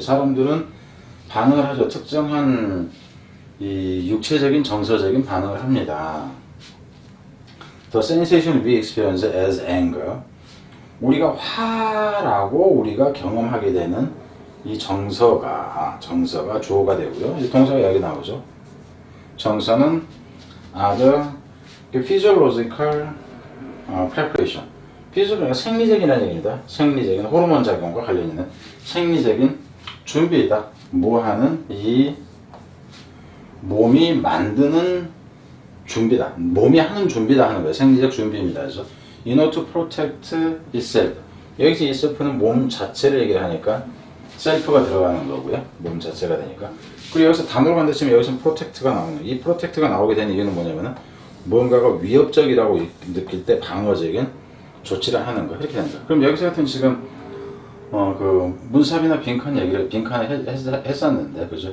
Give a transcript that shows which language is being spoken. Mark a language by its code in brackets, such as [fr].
[ko] 사람들은 반응을 하죠. 특정한 이 육체적인 정서적인 반응을 합니다. [en] The sensation we experience as anger. [ko] 우리가 화라고 우리가 경험하게 되는 이 정서가 주어가 되고요. 이 동사가 여기 나오죠. 정서는 [en] other physiological preparation. [ko] physiological 생리적이라는 얘기입니다. 생리적인 호르몬 작용과 관련 있는 생리적인 준비이다. 뭐 하는 이 몸이 만드는 준비다. 몸이 하는 준비다 하는 거예요. 생리적 준비입니다. [en] 그래서 in order to protect itself. [ko] 여기서 itself는 몸 자체를 얘기를 하니까 self가 들어가는 거고요. 몸 자체가 되니까. 그리고 여기서 단어로 간다치면 여기서 protect가 나오는 거예요. 이 protect가 나오게 되는 이유는 뭐냐면은 뭔가가 위협적이라고 느낄 때 방어적인 조치를 하는 거. 이렇게 된다. 그럼 여기서 같은 지금 그 문sab이나 빈칸을 했었는데, 그죠?